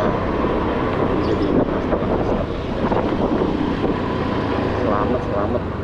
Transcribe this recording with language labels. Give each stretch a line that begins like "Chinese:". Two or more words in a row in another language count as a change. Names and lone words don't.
Indonesian: Jadi ingat
Spanish: hasta la vista.
Indonesian: Selamat, selamat.